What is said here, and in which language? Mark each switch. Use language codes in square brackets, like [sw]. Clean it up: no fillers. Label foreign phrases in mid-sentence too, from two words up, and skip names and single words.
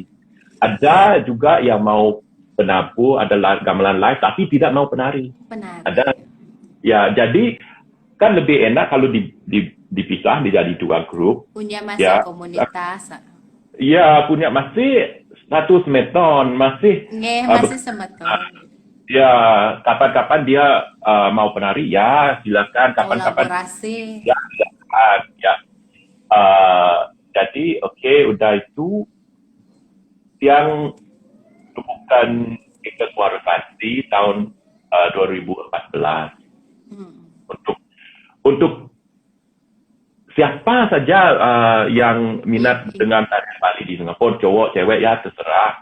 [id] Ada juga yang mau penabuh, ada gamelan live tapi tidak mau penari. Ada ya, jadi kan lebih enak kalau dipisah menjadi 2 grup. Punya masa komunitas. Iya, punya masih satu semeton, masih semeton. Ya, kapan-kapan dia mau penari, ya silakan. Kapan-kapan kolaborasi. ya silakan. Ya. Jadi oke, udah itu yang bukan kita suara pasti tahun 2014 untuk siapa saja yang minat dengan tarian Bali di Singapura, cowok, cewek ya terserah.